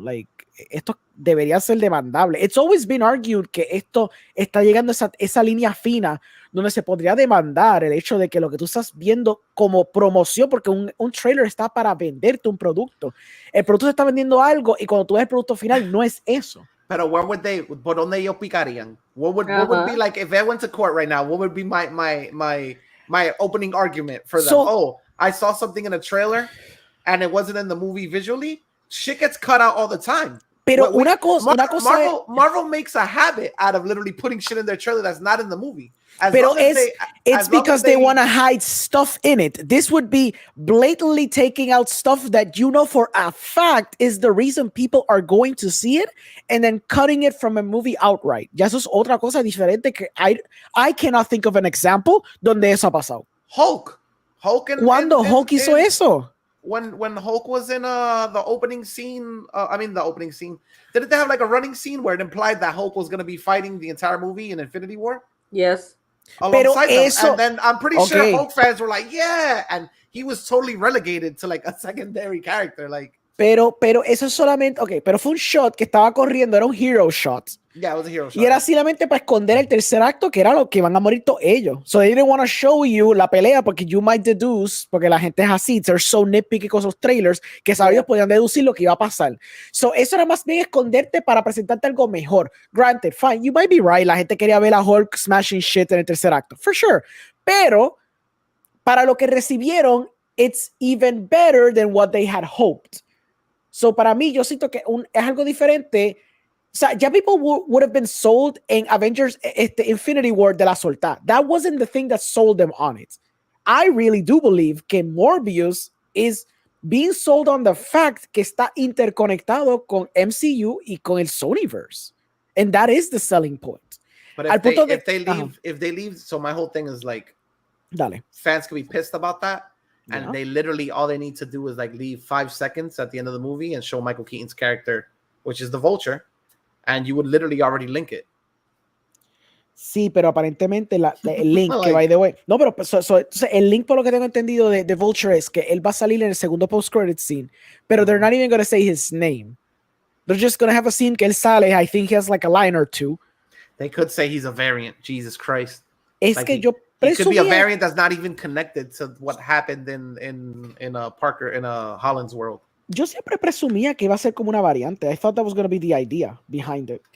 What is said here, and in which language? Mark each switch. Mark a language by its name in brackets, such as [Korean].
[Spanish] Like, esto debería ser demandable. [English] It's always been argued [Spanish] que esto está llegando a esa línea fina donde se podría demandar el hecho de que lo que tú estás viendo como promoción, porque un trailer está para venderte un producto. El producto se está vendiendo algo y cuando tú ves el producto final no es eso. [English] Pero where would they? [Spanish] ¿Por dónde ellos picarían? [English] What would be like if I went to court right now? What would be my opening argument for them? Oh, I saw something in a trailer and it wasn't in the movie visually. Shit gets cut out all the time. [Spanish] Pero una cosa [English] Marvel makes a habit out of literally putting shit in their trailer that's not in the movie. Pero it's because they want to hide stuff in it. This would be blatantly taking out stuff that for a fact is the reason people are going to see it and then cutting it from a movie outright. [Spanish] Ya eso es otra cosa diferente que [English] I cannot think of an example [Spanish] donde eso ha pasado. [English] Hulk. [Spanish] ¿Cuándo Hulk hizo eso? [English] When Hulk was in the opening scene, the opening scene, didn't they have like a running scene where it implied that Hulk was going to be fighting the entire movie in Infinity War? Yes. [Spanish] Pero eso, [English] and then I'm pretty sure Hulk fans were like, yeah, and he was totally relegated to like a secondary character, like. [Spanish] Pero eso es solamente, pero fue un shot que estaba corriendo, era un hero shot. [English] Yeah, it was a hero shot. [Spanish] Y era solamente para esconder el tercer acto, que era lo que van a morir todos ellos. [English] So they didn't want to show you [Spanish] la pelea porque [English] you might deduce, [Spanish] porque la gente es así, [English] they're so nitpicky [Spanish] con esos trailers, que ellos podían deducir lo que iba a pasar. So eso era más bien esconderte para presentarte algo mejor. [English] Granted, fine, you might be right, [Spanish] la gente quería ver a Hulk smashing shit en el tercer acto, [English] for sure. Pero, [Spanish] para lo que recibieron, [English] it's even better than what they had hoped. [Spanish] So, para mí, yo siento que es algo diferente. O sea, ya [English] people would have been sold [Spanish] en Avengers Infinity War de la solta. [English] That wasn't the thing that sold them on it. I really do believe que Morbius is being sold on the fact [Spanish] que está interconectado con MCU y con el Sonyverse. [English] And that is the selling point. But if they leave, so my whole thing is like, fans can be pissed about that. And they literally, all they need to do is like leave 5 seconds at the end of the movie and show Michael Keaton's character, which is the Vulture, and you would literally already link it. [Spanish] Sí, pero aparentemente el link, que by the way, no, pero el link, por lo que tengo entendido de Vulture, es que él va a salir en el segundo post-credit scene, pero [English] they're not even going to say his name. They're just going to have a scene [Spanish] que él sale, [English] I think he has like a line or two. They could say he's a variant, Jesus Christ. [Spanish] Es like que yo [English] it could be a variant that's not even connected to what happened in Holland's world. [Spanish] Yo siempre presumía que iba a ser como una variante. [English] I thought that was going to be the idea behind it.